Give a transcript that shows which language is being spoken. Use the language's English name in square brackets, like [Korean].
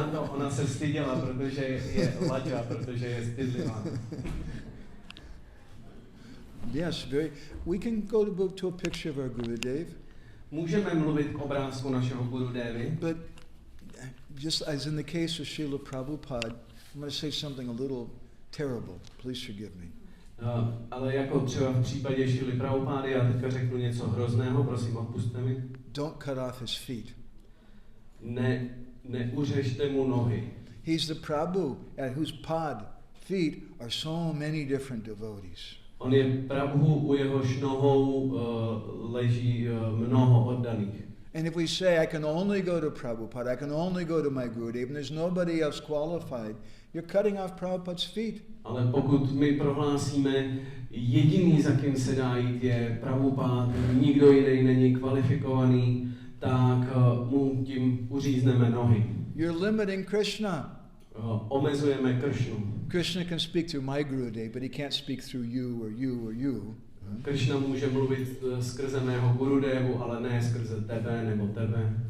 [Czech] Ona se styděla, protože je Laja, protože je stydlivá. [English] Yes, we can go to a picture of our Gurudev. [Czech] Můžeme mluvit k obrázku našeho Gurudevy, [English] But just as in the case of Srila Prabhupada, I'm going to say something a little terrible. Please forgive me. [Czech] ale jako třeba v případě Šrily Prabhupády, já teďka řeknu něco hrozného, prosím, odpusťte mi. [English] Don't cut off his feet. [Czech] Neuřežte mu nohy. [English] He's the Prabhu at whose feet are so many different devotees. [Czech] On je Prabhu, u jehož nohou leží mnoho oddaných. [English] And if we say, I can only go to Prabhupada, I can only go to my Gurudev, and there's nobody else qualified, you're cutting off Prabhupada's feet. [Czech] Ale pokud my prohlásíme, jediný, za kým se dá jít, je Prabhupád, nikdo jiný není kvalifikovaný, tak mu tím uřízneme nohy. [English] You're limiting Krishna. [Czech] Omezujeme Kršnu. [English] Krishna can speak through my Gurudev, but he can't speak through you or you or you. [Czech] Krishna může mluvit skrze mého Gurudevu, ale ne skrze tebe nebo tebe.